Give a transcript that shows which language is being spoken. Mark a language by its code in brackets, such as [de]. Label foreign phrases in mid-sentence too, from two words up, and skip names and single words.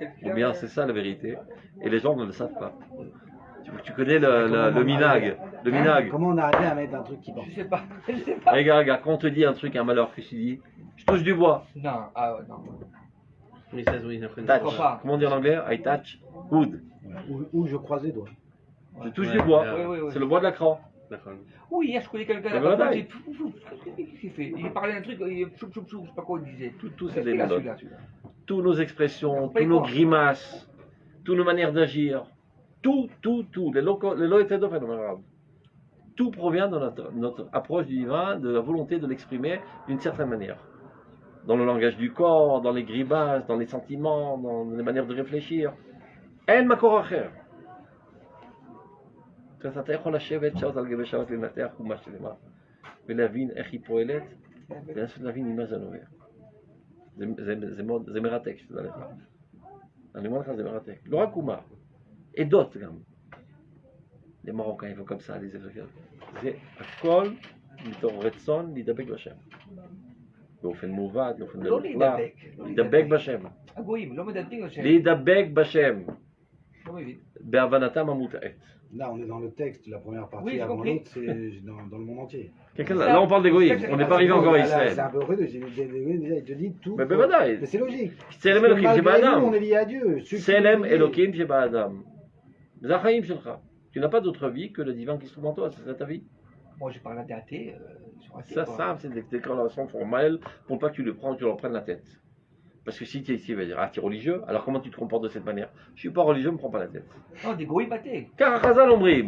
[fr] Ou bien c'est ça la vérité. Et les gens ne le savent pas. Tu connais le minag. Le minag. Comment on arrive à mettre un truc qui porte? Je sais pas. Je sais pas. Regarde, quand on te dit un truc, un malheur, que tu dis, je touche du bois. Non, ah ouais, non. Mais ça, oui, après, Touch. crois pas. Comment on dit en anglais? [en] I touch wood. [fr] Ou je croise les doigts. Je touche Ouais, du bois. Oui, oui, oui. C'est le bois de la cran. D'accord. Oui, hier je connais quelqu'un Mais là-bas, voilà. j'ai qu'est-ce qu'il fait? Il parlait d'un truc, il choup choup choup, je sais pas quoi il disait. Tout c'est Qu'est-ce des qu'il a, méthodes. celui-là Toutes nos expressions, Pas toutes nos quoi. grimaces, toutes nos manières d'agir, tout, les loétédos arabe. Tout provient de notre approche du divin, de la volonté de l'exprimer d'une certaine manière. Dans le langage du corps, dans les grimaces, dans les sentiments, dans les manières de réfléchir. [he] אין מקור אחר. אתה יכול לשבת שעות על גבי שעות לנתח חומה שלמה ולהבין איך היא פועלת ולנסות להבין ממה זה נובע. זה מרתק שתדע לך. אני אומר לך, זה מרתק. לא רק חומה, עדות גם. [fr] les Marocains, ils font comme ça, les Égyptiens. [he] זה הכל מתוך רצון להידבק בשם. באופן מעוות, באופן לא מלוכלך. להידבק. להידבק בשם. הגויים, לא מדברים על שם. להידבק בשם. לא מבין. בהבנתם המוטעית. [fr] Là, on est dans le texte, la première partie Oui, j'ai avant compris. l'autre, c'est dans le monde entier. Là, on parle d'égoïsme, on n'est pas arrivé encore à Là, c'est Israël. un peu horrible, déjà, il te dit tout. Mais בוודאי. Mais c'est logique. [he] צלם [fr] Parce que [he] אלוקים [fr] malgré nous, on [he] שבאדם. [fr] est lié à Dieu. Ceux qui [he] צלם [fr] nous disent- [he] אלוקים שבאדם. זה החיים שלך. [fr] Tu n'as pas d'autre vie que le divin qui se trouve en toi, c'est ça ta vie. Moi j'ai parlé à des athées, ils sont athées. Ça, quoi. ça c'est des déclarations formelles pour pas que tu le prends, tu leur prennes la tête. Parce que si tu es ici, tu vas dire, ah, tu es religieux, alors comment tu te comportes de cette manière? Je suis pas religieux, me prends pas la tête. Non, des goïms athées. Car [he] חז"ל אומרים,